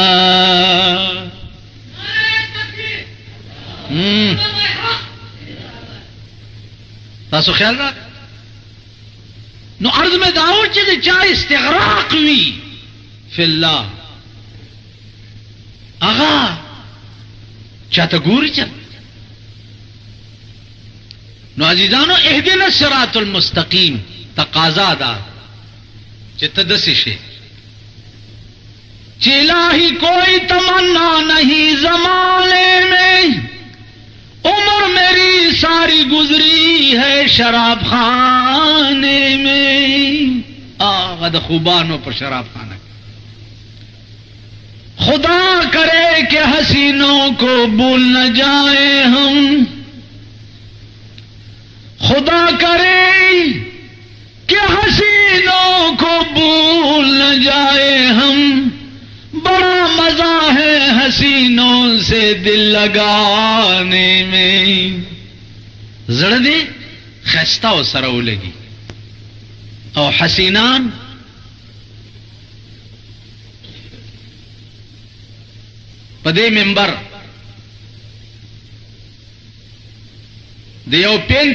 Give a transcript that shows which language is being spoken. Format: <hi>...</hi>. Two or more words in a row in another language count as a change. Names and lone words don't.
<ps>تاسو خیال را نو عرض میں داو چې د چا استغراق وي</ps> <ar>فی الله</ar> <ps>هغه چاته ګوري چا. نو عزیزانو</ps> <ar>اهدنا الصراط المستقیم</ar> <ps>تقاضا دا چې ته داسې شي چې</ps> <ur>الہی کوئی تمنا نہیں زمانے میں عمر میری ساری گزری ہے شراب خانے میں. آغا دا خوبانوں پر شراب خانہ خدا کرے کہ حسینوں کو بھول نہ جائیں ہم خدا کرے کہ حسینوں کو بھول نہ جائیں ہم بڑا مزہ ہے حسینوں سے دل لگانے میں.</ur> <ps>زړه دې خسته او سره ولګي او حسینان په دې منبر د یو</ps>